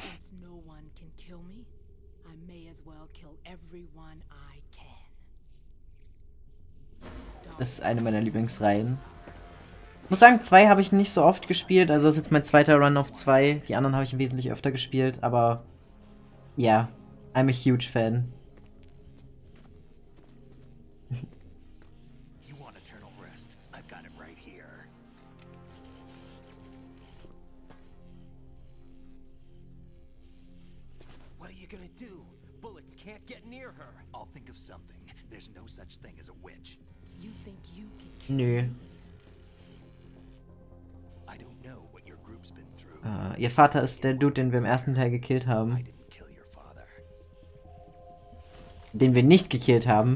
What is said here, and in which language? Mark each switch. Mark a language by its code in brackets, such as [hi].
[en] Since no one can kill me, I may as well kill everyone I can. [de] Das ist eine meiner Lieblingsreihen. Ich muss sagen, 2 habe ich nicht so oft gespielt. Also das ist jetzt mein zweiter Run auf 2. Die anderen habe ich wesentlich öfter gespielt. Aber ja, [en] I'm a huge fan. You want eternal rest? I've got it right here. What are you gonna do? Bullets can't get near her. I'll think of something. There's no such thing as a witch. You think you can kill [de] Nö. [en] I don't know what your group's been through. [de] Ihr Vater ist der Dude, den wir im ersten Teil gekillt [en] I [de] haben. [en] didn't kill your father. [de] Den wir nicht gekillt haben.